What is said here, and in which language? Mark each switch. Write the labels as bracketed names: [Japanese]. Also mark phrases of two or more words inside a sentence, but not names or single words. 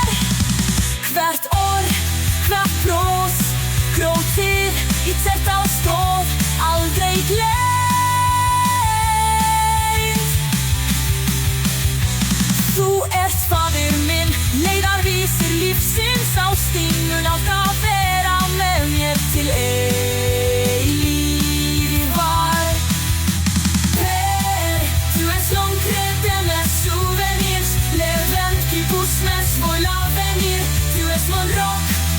[Icelandic] Hvert orð, hvert bros, grótið í þetta og stóð, aldrei gleymd. Þú ert faðir minn, leiðarvísir lífsins. Ástin mun alltaf vera með mér til eilífðar. [French] Tu es l'encre de mes souvenirs, l'événement qui pousse mes vols à venir. Tu es mon roc.